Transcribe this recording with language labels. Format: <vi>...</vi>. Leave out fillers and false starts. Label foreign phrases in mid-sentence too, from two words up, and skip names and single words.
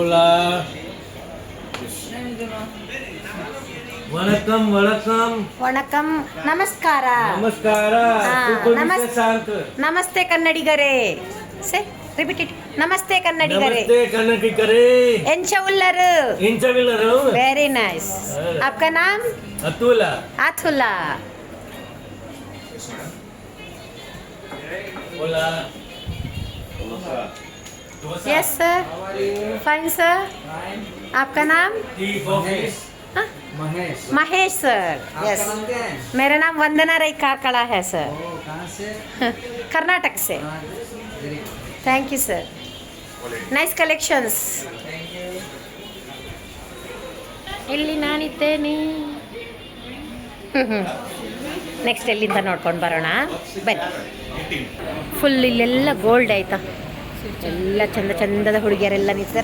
<ta>வணக்கம் வணக்கம்</ta> <kn>ವಣಕಂ, ನಮಸ್ಕಾರ. ನಮಸ್ಕಾರ. ನಮಸ್ತೆ ಕನ್ನಡಿಗರೇ.</kn> <en>say repeat.</en> <kn>ನಮಸ್ತೆ ಕನ್ನಡಿಗರೇ. ನಮಸ್ತೆ ಕನ್ನಡಿಗರೇ.</kn> <tcy>ಎಂಚವುಲ್ಲರು. ಇಂಚವಿಲ್ಲರು.</tcy> <en>Very nice.</en> <hi>आपका नाम?</hi> <kn>ಅತುಲ. ಅತುಲಾ. ಓಲಾ.</kn> <en>Yes sir. Fine sir.</en> <hi>आपका नाम?</hi> <en>Tea coffee. Mahesh sir, yes.</en> <hi>मेरा नाम वंदना रई कारकड़ा है सर।</hi> <en>कर्नाटक से। Thank you sir. nice collections.</en> <kn>ಇಲ್ಲಿ ನಾನಿದ್ದೇನೆ. ನೆಕ್ಸ್ಟ್ ಎಲ್ಲಿಂದ ನೋಡ್ಕೊಂಡು ಬರೋಣ ಬನ್ನಿ. ಫುಲ್ ಇಲ್ಲೆಲ್ಲ ಗೋಲ್ಡ್ ಆಯ್ತಾ, ಎಲ್ಲ ಚಂದ ಚಂದದ ಹುಡುಗಿಯರೆಲ್ಲ ನಿಂತಿದ್ದಾರೆ.</kn>